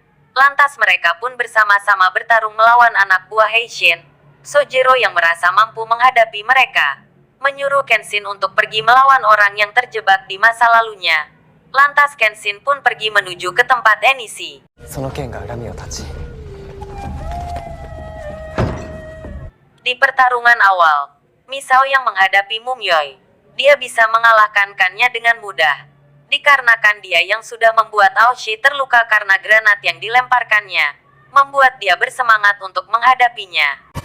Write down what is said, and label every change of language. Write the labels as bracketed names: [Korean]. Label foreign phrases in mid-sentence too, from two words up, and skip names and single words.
[Indonesian] Lantas mereka pun bersama-sama bertarung melawan anak buah Heishin. Sojiro yang merasa mampu menghadapi mereka, menyuruh Kenshin untuk pergi melawan orang yang terjebak di masa lalunya. Lantas Kenshin pun pergi menuju ke tempat Enishi. [Japanese] その剣が恨みを断ち [Indonesian] Di pertarungan awal, Misao yang menghadapi Mumyoi, dia bisa mengalahkan Kannya dengan mudah. Dikarenakan dia yang sudah membuat Aoshi terluka karena granat yang dilemparkannya, membuat dia bersemangat untuk menghadapinya.